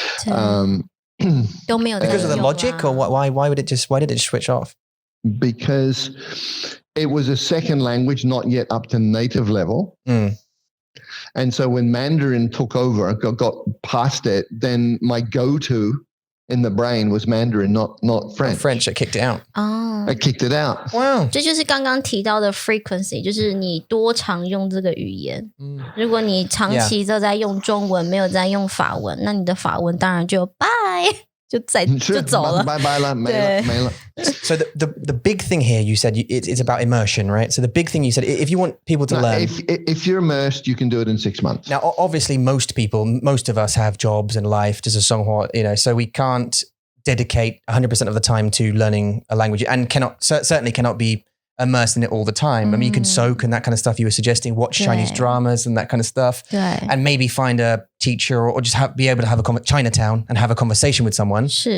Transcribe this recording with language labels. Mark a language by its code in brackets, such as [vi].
[en] Because of the logic, or why did it just switch off? Because it was a second language, not yet up to native level. And so when Mandarin took over, got past it, then my go-to in the brain was Mandarin, not French. French, it kicked it out. I kicked it out. Wow. [zh] 这就是刚刚提到的 frequency， 就是你多常用这个语言。如果你长期都在用中文，没有在用法文，那你的法文当然就拜。就走了，拜拜了，没了。 [en] So the big thing here, you said it's about immersion, right? So the big thing you said, if you want people to learn, if you're immersed, you can do it in 6 months. Now, obviously, most of us have jobs and life, just a songhua, so we can't dedicate 100% of the time to learning a language, and certainly cannot be immersed in it all the time. I mean, you can soak and that kind of stuff you were suggesting, watch Chinese dramas and that kind of stuff, and maybe find a teacher or just be able to have Chinatown and have a conversation with someone.